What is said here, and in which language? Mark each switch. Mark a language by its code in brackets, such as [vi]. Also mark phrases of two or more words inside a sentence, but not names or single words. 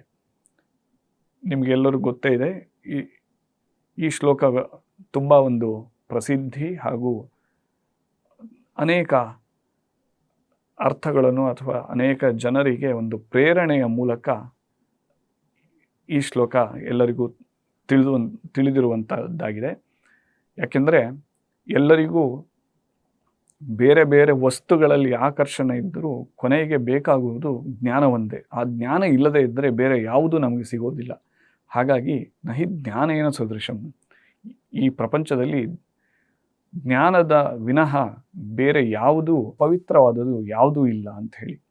[kn] ನಿಮಗೆಲ್ಲರಿಗೂ ಗೊತ್ತೇ ಇದೆ, ಈ ಶ್ಲೋಕ ತುಂಬ ಒಂದು ಪ್ರಸಿದ್ಧಿ ಹಾಗೂ ಅನೇಕ ಅರ್ಥಗಳನ್ನು ಅಥವಾ ಅನೇಕ ಜನರಿಗೆ ಒಂದು ಪ್ರೇರಣೆಯ ಮೂಲಕ ಈ ಶ್ಲೋಕ ಎಲ್ಲರಿಗೂ ತಿಳಿದಿರುವಂಥದ್ದಾಗಿದೆ. ಯಾಕೆಂದರೆ ಎಲ್ಲರಿಗೂ ಬೇರೆ ಬೇರೆ ವಸ್ತುಗಳಲ್ಲಿ ಆಕರ್ಷಣೆ ಇದ್ದರೂ ಕೊನೆಗೆ ಬೇಕಾಗುವುದು ಜ್ಞಾನ ಒಂದೇ. ಆ ಜ್ಞಾನ ಇಲ್ಲದೇ ಇದ್ದರೆ ಬೇರೆ ಯಾವುದೂ ನಮಗೆ ಸಿಗೋದಿಲ್ಲ. ಹಾಗಾಗಿ [sa] ನಹಿ ಜ್ಞಾನೇನ ಸದೃಶಂ, [kn] ಈ ಪ್ರಪಂಚದಲ್ಲಿ ಜ್ಞಾನದ ವಿನಃ ಬೇರೆ ಯಾವುದೂ ಪವಿತ್ರವಾದದ್ದು ಯಾವುದೂ ಇಲ್ಲ ಅಂತ ಹೇಳಿ